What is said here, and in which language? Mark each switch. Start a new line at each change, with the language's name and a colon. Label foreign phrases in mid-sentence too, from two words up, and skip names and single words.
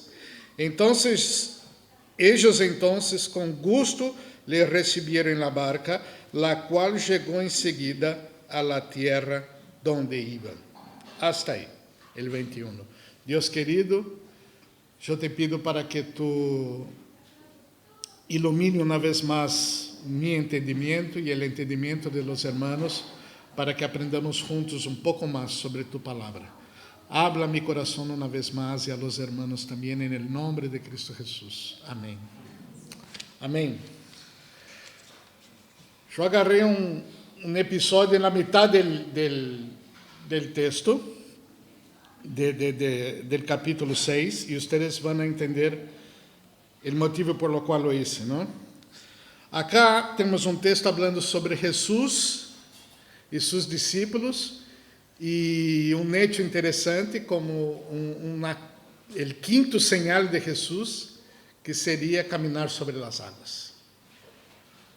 Spanish: Entonces, ellos con gusto le recibieron en la barca, la cual llegó enseguida a la tierra donde iban. Hasta ahí, el 21. Dios querido, yo te pido para que tú ilumine una vez más mi entendimiento y el entendimiento de los hermanos, para que aprendamos juntos
Portuguese: um pouco mais
Spanish: sobre tu palavra. Habla mi
Portuguese: coração uma vez mais e
Spanish: a los hermanos
Portuguese: também, em nome de Cristo Jesus. Amém. Amém. Eu agarrei um episódio na metade
Spanish: del texto, del capítulo
Portuguese: 6, e vocês vão entender o motivo
Spanish: por lo qual lo hice,
Portuguese: não? Acá temos um texto falando sobre Jesus e seus discípulos, e um hecho interessante como o quinto sinal de Jesus, que seria caminhar sobre as águas.